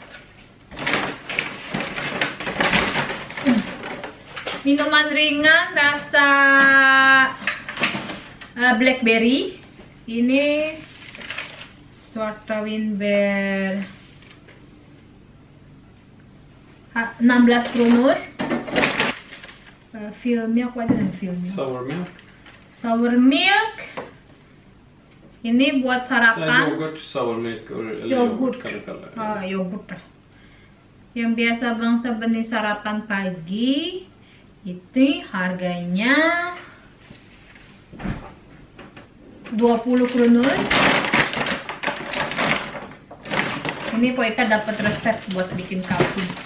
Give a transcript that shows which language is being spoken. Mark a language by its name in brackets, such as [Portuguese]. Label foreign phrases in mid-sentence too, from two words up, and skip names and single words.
[Indonesian] Minuman ringan rasa blackberry. Ini Svarta Winbär 16 kronor. Filmnya aku ada dengan filmnya. [English] Sour milk. Sour milk. [Indonesian] Ini buat sarapan. [Swedish] Yoghurt, [English] sour milk [Swedish] eller Yoghurt. kan du kalla det. [Indonesian] Oh, yoghurt. Yang biasa Bang Sabeni sarapan pagi. Itu harganya 20 kronor. Ini Poika dapat resep buat bikin kalkun.